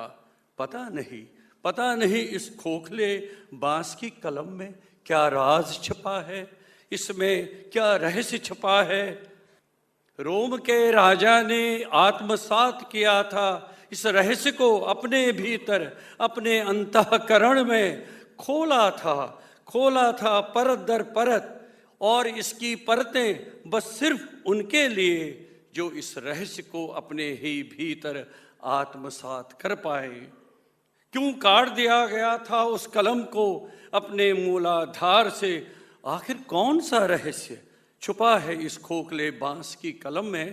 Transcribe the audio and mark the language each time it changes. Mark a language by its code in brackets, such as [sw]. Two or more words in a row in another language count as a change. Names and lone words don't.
[hi] पता नहीं इस खोखले बांस की कलम में क्या राज छिपा है, इसमें क्या रहस्य छिपा है। रोम के राजा ने आत्मसात किया था इस रहस्य को अपने भीतर, अपने अंतःकरण में खोला था परत दर परत। और इसकी परतें बस सिर्फ उनके लिए जो इस रहस्य को अपने ही भीतर आत्मसात कर पाए। क्यों काट दिया गया था उस कलम को अपने मूलाधार से। आखिर कौन सा रहस्य छुपा है इस खोखले बांस की कलम में।